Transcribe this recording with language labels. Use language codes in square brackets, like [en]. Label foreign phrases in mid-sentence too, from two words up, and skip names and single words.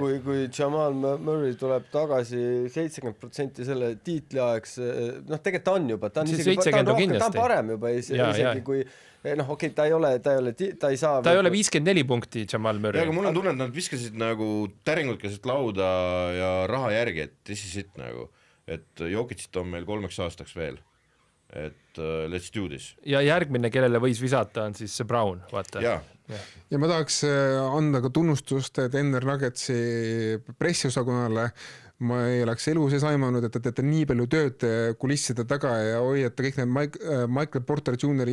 [et] Kui Jamal Murray tuleb tagasi 70% selle tiitli aeks, noh, tegelikult on juba, ta on parem juba isegi kui noh, okei, ta ei saa... Ta ei ole 54 punkti Jamal Murray. Aga mul on tunne, et nad viskasid nagu täringud keset lauda ja raha järgi, et [en] this is it [et] nagu, et Jokicit on meil 3 aastaks veel, et [en] let's do this. [et] Ja järgmine, kellele võis visata, on siis see Brown, vaata. Ja ma tahaks anda ka tunnustust Denver Nuggetsi pressiosakonnale. Ma ei oleks elu sees aimanud, et te teete nii palju tööd kulisside taga ja hoiate kõik need Michael Porter Jr.